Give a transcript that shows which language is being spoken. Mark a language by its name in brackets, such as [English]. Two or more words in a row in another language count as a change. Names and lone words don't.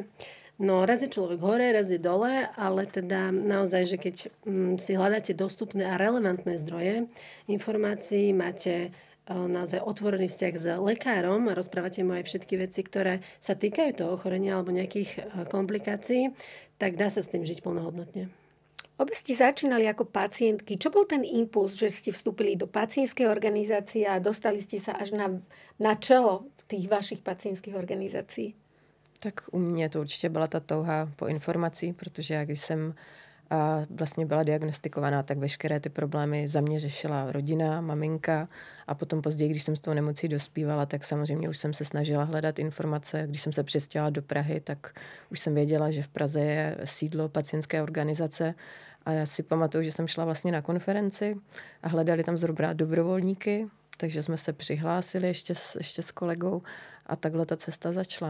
[Slovak] No, raz je človek hore, raz je dole, ale teda naozaj, že keď si hľadáte dostupné a relevantné zdroje informácií, máte naozaj otvorený vzťah s lekárom a rozprávate mu aj všetky veci, ktoré sa týkajú toho ochorenia alebo nejakých komplikácií, tak dá sa s tým žiť plnohodnotne. Obe ste začínali ako pacientky. Čo bol ten impuls, že ste vstúpili do pacientskej organizácie a dostali ste sa až na čelo tých vašich pacientských organizácií? [Czech] Tak u mě to určitě byla ta touha po informací, protože já když jsem vlastně byla diagnostikovaná, tak veškeré ty problémy za mě řešila rodina, maminka a potom později, když jsem s tou nemocí dospívala, tak samozřejmě už jsem se snažila hledat informace. Když jsem se přestěhovala do Prahy, tak už jsem věděla, že v Praze je sídlo pacientské organizace a já si pamatuju, že jsem šla vlastně na konferenci a hledali tam zrovna dobrovolníky takže jsme se přihlásili ještě s kolegou a takhle ta cesta začala.